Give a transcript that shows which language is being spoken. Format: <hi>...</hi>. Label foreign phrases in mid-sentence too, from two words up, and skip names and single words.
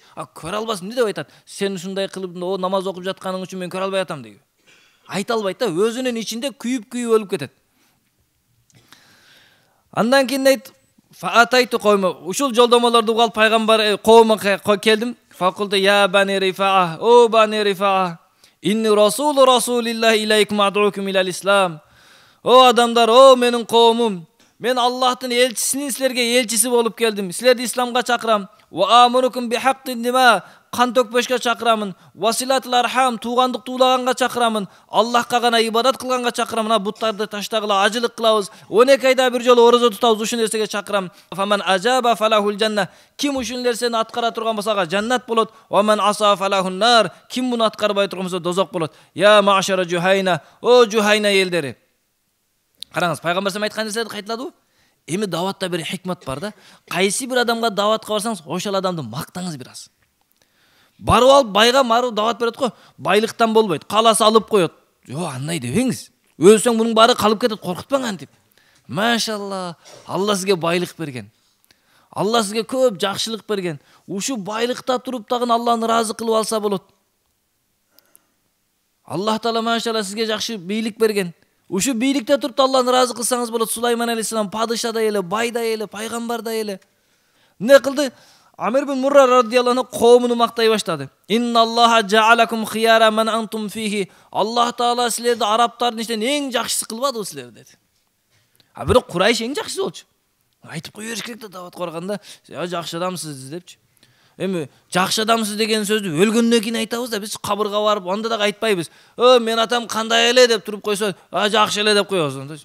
<ky>Көрө албас эмне деп айтат? Сен ушундай кылып, намаз окуп жатканың үчүн мен көрө албай атам дейби. Айта албайт да, өзүнүн ичинде күйүп өлүп кетет. Андан кийин дейт,</ky> <ar>فأتيت قومي.</ar> <ky>Ушул жолдомолорду угуп пайгамбар коомго келдим.</ky> <ar>فقلت يا بني رفاعة يا بني رفاعة إني رسول الله إليكم أدعوكم إلى الإسلام.</ar> <ky>О адамдар, о менин коомум, мен Аллахтын элчисинин силерге элчиси болуп келдим. Силерди исламга чакырам.</ky> <ar>وآمركم بحقن الدماء,</ar> <ky>кан төкпөшкө чакырамын.</ky> <ar>وصلة الأرحام,</ar> <ky>туугандык туулаганга чакырамын. Аллахка гана ибадат кылганга чакырамын. Буттарды таштагыла, ажылык кылабыз. 12 айда бир жолу орозо тутабыз, ушул нерсеге чакырам.</ky> <ar>فمن أجاب فله الجنة.</ar> <ky>Ким ушул нерсени аткара турган болсо ага жаннат болот.</ky> <ar>ومن عصى فله النار.</ar> <ky>Ким муну аткарбай турган болсо дозок болот.</ky> <ar>يا معشر جهينة,</ar> <ky>о жухайна элдери. Караңыз, пайгамбар салам айткан нерселерди кайталадыбы? Эми даватта бир хикмат бар да. Кайсы бир адамга даватка барсаңыз, ошол адамды мактаңыз бир аз. Барып алып байга марып дават берет го, байлыктан болбойт, каласы алып коет. Жок, андай дебеңиз. Өлсөң мунун баары калып кетет, коркутпаң антип. Машалла, Алла сизге байлык берген. Алла сизге көп жакшылык берген. Ушу байлыкта туруп дагы Алланы ыраазы кылып алса болот. Аллах таала машалла сизге жакшы бийлик берген. Ушу бийликте туруп Алланы ыраазы кылсаңыз болот. Сулайман алейхиссалам падыша да эле, бай да эле, пайгамбар да эле. Эмне кылды? Амир бин Мурра</ky> <ar>رضي الله عنه</ar> <ky>коомуну мактай баштады.</ky> <ar>إن الله جعلكم خيار من أنتم فيه.</ar> <ky>Аллах таала силерди арабтардын ичинен эң жакшысы кылбадыбы силерди деди. Бирок Курайш эң жакшысы болчу. Айтып кое бериш керек да дават барганда, жакшы адамсыз депчи. Эми жакшы адамсыз деген сөздү өлгөндөн кийин айтабыз да, биз кабырга барып анда дагы айтпайбыз. Мен атам кандай эле деп туруп койсо, жакшы эле деп коебуз.</ky>